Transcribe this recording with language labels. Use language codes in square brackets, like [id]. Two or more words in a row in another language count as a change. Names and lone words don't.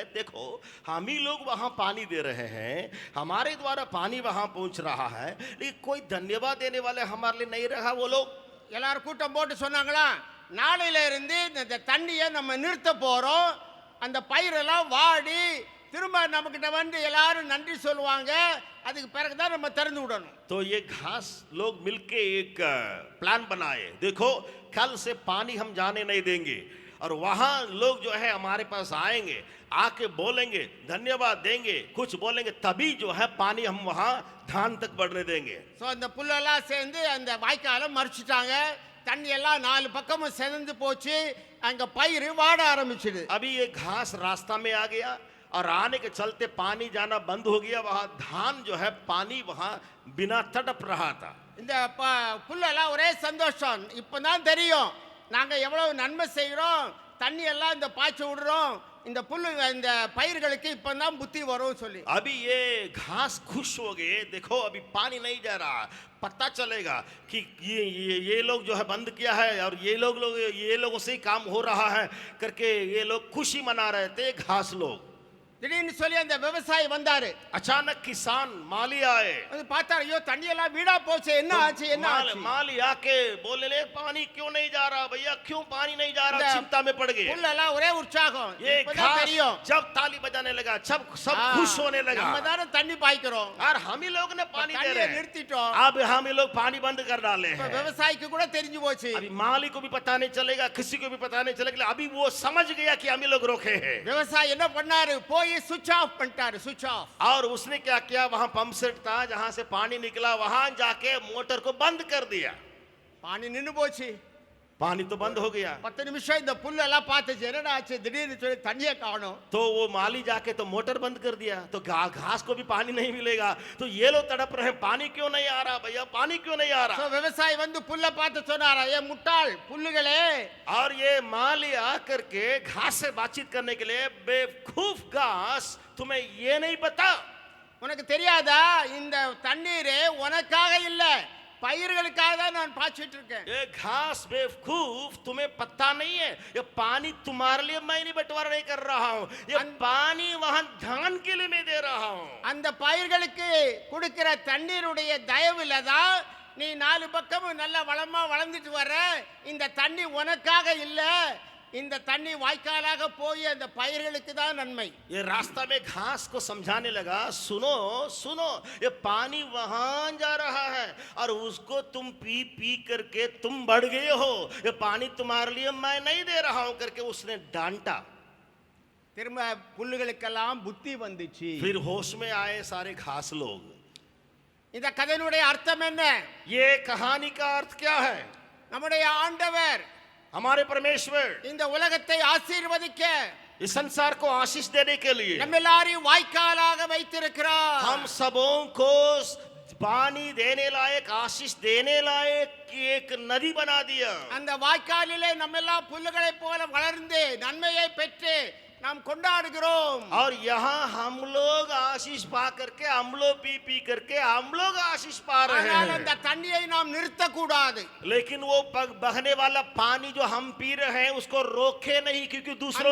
[hi] देखो हम ही लोग वहाँ पानी दे रहे हैं, हमारे द्वारा पानी वहाँ पहुँच रहा है, लेकिन कोई धन्यवाद देने वाले हमारे लिए नहीं रहा. वो लोग [ta] எல்லாரும் கூட்டம் போட்டு சொன்னாங்களா, நாளையில இருந்து இந்த தண்ணியை நம்ம நிறுத்த போறோம், அந்த பயிரெல்லாம் வாடி திரும்ப நம்மகிட்ட வந்து எல்லாரும் நன்றி சொல்லுவாங்க, அதுக்கு பிறகுதான் நம்ம திறந்து விடணும். [hi] तो ये घास लोग मिलके एक प्लान बनाए. देखो कल से पानी हम जाने नहीं देंगे और वहाँ लोग जो है हमारे पास आएंगे, आके बोलेंगे, धन्यवाद देंगे, कुछ बोलेंगे, तभी जो है पानी हम वहाँ धान तक बढ़ने देंगे. [ta] ஸோ அந்த புல்லெல்லாம் சேர்ந்து அந்த வாய்க்காலை மறைச்சிட்டாங்க, தண்ணி எல்லாம் நாலு பக்கமும் செதந்து போச்சு, அங்க பயிர் வாட ஆரம்பிச்சுது. [hi] अभी ये घास रास्ता में आ गया और आने के चलते पानी जाना बंद हो गया। वहां धान जो है पानी वहां बिना तड़प रहा था। [ta] இந்த புல்லெல்லாம் ஒரே சந்தோஷம். இப்பதான் தெரியும் நாங்க எவ்வளவு நன்மை செய்கிறோம், தண்ணி எல்லாம் இந்த பாய்ச்சி விடுறோம், இந்த புல்லு இந்த பயிர்களுக்கு இப்பதான் புத்தி வரும் சொல்லி. [hi] अभी ये घास खुश हो गए, देखो अभी पानी नहीं जा रहा, पता चलेगा कि ये लोग जो है बंद किया है और ये लोगों से ही काम हो रहा है करके ये लोग खुशी मना रहे थे घास लोग। [ta] திடீர்னு சொல்லி அந்த விவசாயி வந்தாரு. [hi] अचानक किसान माली आए, [ta] வந்து பார்த்தாரு, ஐயோ தண்ணி எல்லாம் வீணா போச்சு, என்ன ஆச்சு என்ன ஆச்சு? [hi] माली आके बोले ले पानी क्यों नहीं जा रहा भैया, क्यों पानी नहीं जा रहा, चिंता में पड़ गए। [ta] புல்லெல்லாம் ஒரே உற்சாகம். [hi] ये [ta] இப்பதான் [hi] घास [ta] தெரியும் [hi] जब ताली बजाने लगा, जब सब खुश होने लगा, [ta] நம்ம தான தண்ணி பாய்க்கிறோம், [hi] और हम ही लोग ने पानी दे [ta] தண்ணியை [hi] रहे हैं, [ta] நிறுத்திட்டோம். [hi] अब हम ही लोग पानी बंद कर डाले [ta] இப்ப [hi] हैं। [ta] விவசாயிக்கு கூட தெரிஞ்சு போச்சு. [hi] अभी माली को भी पता नहीं चलेगा, किसी को भी पता नहीं चलेगा, अभी वो समझ गया कि हम ही लोग रोके हैं। [ta] விவசாயி என்ன பண்ணாரு, போய் [en] switch off [ta] பண்ணிட்டாரு, [en] switch off. [hi] और उसने क्या किया, वहां पंप सेट था जहां से पानी निकला, वहां जाके मोटर को बंद कर दिया। [ta] பானி நின்னு போச்சு. [hi] पानी तो बंद हो गया। [ta] 10 நிமிஷம் இந்த புல்லு எல்லாம் பார்த்துச்சு, என்னடா ஆச்சு திடீர்னு சொல்லி தண்ணியே காணோம். [hi] तो वो माली जाके तो मोटर बंद कर दिया, तो घास को भी पानी नहीं मिलेगा, तो ये लोग तड़प रहे हैं, पानी क्यों नहीं आ रहा भैया, पानी क्यों नहीं आ [ta] சோ [hi] रहा। [ta] விவசாயி வந்து புல்லை பார்த்து சொன்னாரா, ஏ முட்டாள் புல்லுகளே, [hi] और ये माली आकर के घास से बातचीत करने के लिए, बेवकूफ घास तुम्हें ये नहीं पता, [ta] உனக்கு தெரியாதா இந்த தண்ணீரே உனக்காக இல்ல, பயிர்களுக்காக தான் நான் பாய்ச்சிட்டு இருக்கேன். [hi] ये घास बेवकूफ तुम्हें पता नहीं है, ये पानी तुम्हारे लिए मैं नहीं बंटवारा नहीं कर रहा हूँ, ये पानी वहां धान के लिए मैं दे रहा हूँ। [ta] அந்த பயிர்களுக்கு கொடுக்கிற தண்ணீருடைய தயவுல தான் நீ நாலு பக்கமும் நல்ல வளமா வளர்ந்துட்டு வர. இந்த தண்ணி உனக்காக இல்ல, இந்த தண்ணி வாய்க்காலாக போய் அந்த பயிர்களுக்கு தான் நன்மை. [hi] ये रास्ता में घास को समझाने लगा, सुनो सुनो, ये पानी वहां जा रहा है और उसको तुम पी पी करके तुम बढ़ गए हो, ये पानी तुम्हारे लिए मैं नहीं दे रहा हूं करके उसने डांटा। [ta] திரும்ப புல்லுகளுக்கெல்லாம் புத்தி வந்துச்சு. [hi] फिर होश में आए सारे घास लोग। [ta] இந்த கதையினுடைய அர்த்தம் என்ன? [hi] ये कहानी का अर्थ क्या है? [ta] நம்முடைய ஆண்டவர் [hi] हमारे परमेश्वर [ta] இந்த உலகத்தை ஆசீர்வதிக்க, [hi] इस संसार को आशीष देने के लिए [ta] நம்ம எல்லாரையும் வாய்க்காலாக வைத்திருக்கிறார். [hi] हम सबों को पानी देने लायक, आशीष देने लायक की एक नदी बना दिया। [ta] அந்த வாய்க்காலிலே நம்ம எல்லாம் புல்லுகளை போல வளர்ந்து நன்மையை பெற்று நாம் கொண்டாடுகிறோம். [hi] और यहाँ हम लोग आशीष पा करके, हम लोग पी पी करके हम लोग आशीष पा रहे [ta] ஆனால் [hi] हैं। [ta] அந்த தண்ணியை நாம் நிறுத்தக்கூடாது. [hi] लेकिन वो बहने वाला पानी जो हम पी रहे हैं उसको रोके नहीं, क्योंकि दूसरों